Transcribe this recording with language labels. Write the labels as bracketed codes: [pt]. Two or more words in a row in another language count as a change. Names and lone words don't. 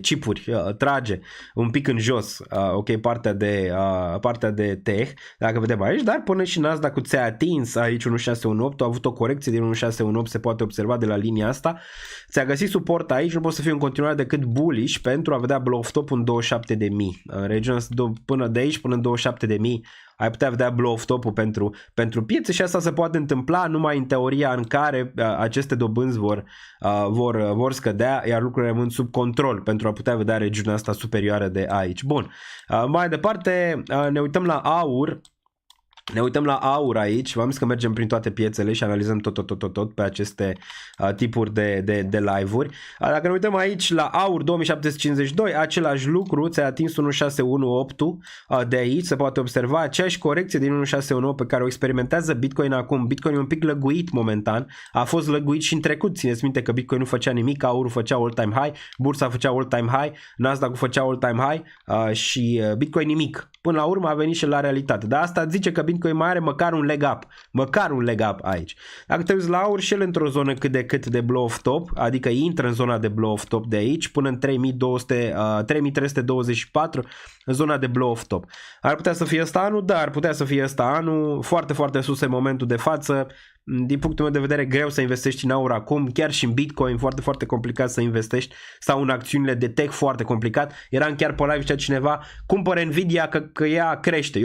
[ro] chipuri trage un pic în jos, ok, partea de tech, dacă vedem aici, dar până și Nasdaq cu ți-a atins aici 1618, a avut o corecție din 1618, se poate observa de la linia asta, ți-a găsit suport aici, nu poți să fii în continuare decât bullish pentru a vedea [en] blow-off top [ro] în 27.000, în regiunea până de aici până în 27.000, ai putea vedea [en] blow-off top- [ro] ul pentru piețe și asta se poate întâmpla numai în teoria în care aceste dobânzi vor scădea, iar lucrurile rămân sub control pentru a putea vedea regiunea asta superioară de aici. Bun, mai departe ne uităm la aur. Ne uităm la aur aici, v-am zis că mergem prin toate piețele și analizăm tot pe aceste tipuri de live-uri. Dacă ne uităm aici la aur 2752, același lucru, ți-a atins 1618 de aici, se poate observa aceeași corecție din 1619 pe care o experimentează Bitcoin acum. Bitcoin e un pic lăguit momentan, a fost lăguit și în trecut, țineți minte că Bitcoin nu făcea nimic, aurul făcea [en] all-time high, [ro] bursa făcea [en] all-time high, [ro] Nasdaq-ul făcea [en] all-time high [ro] și Bitcoin nimic. Până la urmă a venit și la realitate, dar asta zice că Bitcoin mai are măcar un [en] leg up [ro] aici. Dacă te uiți la aur și el într-o zonă cât de cât de [en] blow-off top, [ro] adică intră în zona de [en] blow-off top [ro] de aici până în 3324 în zona de [en] blow-off top. [ro] Ar putea să fie ăsta anul? Da, ar putea să fie ăsta anul, foarte, foarte sus în momentul de față. Din punctul meu de vedere greu să investești în aur acum, chiar și în Bitcoin foarte, foarte complicat să investești sau în acțiunile de tech foarte complicat. Eram chiar pe live, zicea cineva, cumpără Nvidia că ea crește.